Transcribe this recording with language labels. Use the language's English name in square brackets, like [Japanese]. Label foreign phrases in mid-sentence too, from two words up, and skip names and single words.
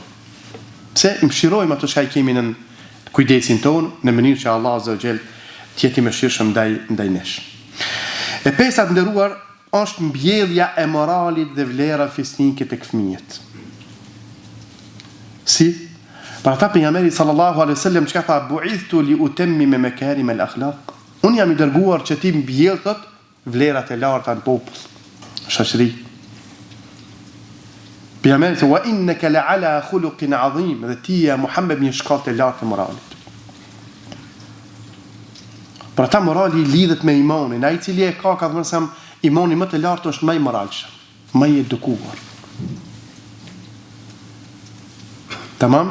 [Albanian] Pse mëshirojmë ato që kemi në kujdesin tonë, në mënyrë që Allahu [Arabic] عز وجل [Albanian] të jetë i mëshirshëm ndaj nesh. E pesta të nderuar është mbjellja e moralit dhe vlera fisnike tek fëmijët. Si? Për ata pejgamberi [Arabic] صلى الله عليه وسلم [Albanian] çka tha, [Arabic] بعثت لأتمم مكارم الأخلاق. [Albanian] Unë jam i dërguar që ti mbjell thot vlerat e larta në popull, shoqëri. Pejgamberi thot, [Arabic] وإنك لعلى خلق عظيم, [Albanian] dhe ti ja Muhammed një shkallë të lartë të moralit. Për ata morali lidhet me imanin, ai i cili e ka thënë imani më të lartë është më i moralshëm, më i edukuar. Tamam?